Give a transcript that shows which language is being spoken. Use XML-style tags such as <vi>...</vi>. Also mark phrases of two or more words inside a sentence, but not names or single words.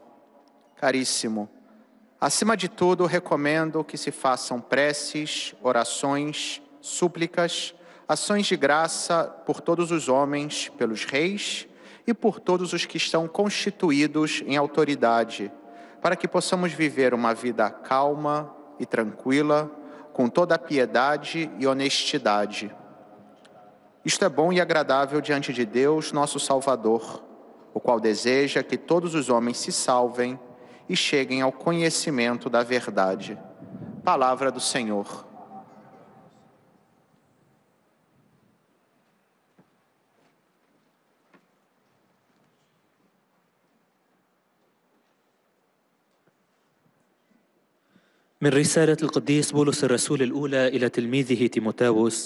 <pt>Caríssimo, acima de tudo, recomendo que se façam preces, orações, súplicas, ações de graça por todos os homens, pelos reis e por todos os que estão constituídos em autoridade, para que possamos viver uma vida calma e tranquila, com toda a piedade e honestidade. Isto é bom e agradável diante de Deus, nosso Salvador, o qual deseja que todos os homens se salvem e cheguem ao conhecimento da verdade. Palavra do Senhor.</pt> <ar>من رسالة القديس بولس الرسول الأولى إلى تلميذه تيموثاوس.</ar>